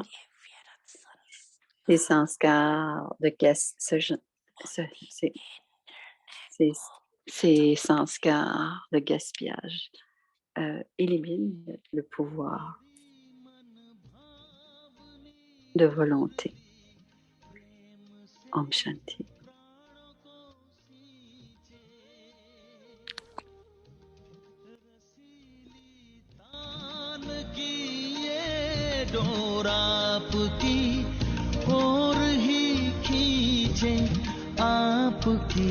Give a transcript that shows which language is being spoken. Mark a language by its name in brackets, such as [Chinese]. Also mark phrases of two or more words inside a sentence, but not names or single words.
[French] Les sanskars de ces sanskars de gaspillage éliminent le pouvoir de volonté. [Hindi] ओम शांति. डोर आपकी ओर ही खींचे आपकी